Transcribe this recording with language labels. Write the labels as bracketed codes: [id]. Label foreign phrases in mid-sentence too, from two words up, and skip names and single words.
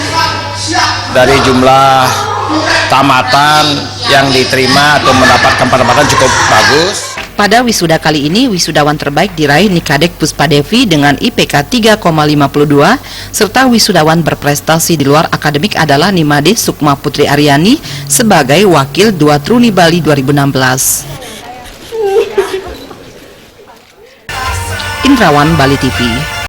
[id] Dari jumlah tamatan yang diterima atau mendapatkan penempatan cukup bagus. Pada wisuda kali ini, wisudawan terbaik diraih Nikadek Puspadevi dengan IPK 3,52, serta wisudawan berprestasi di luar akademik adalah Nimade Sukma Putri Aryani sebagai Wakil 2 Truni Bali 2016. Indrawan, Bali TV.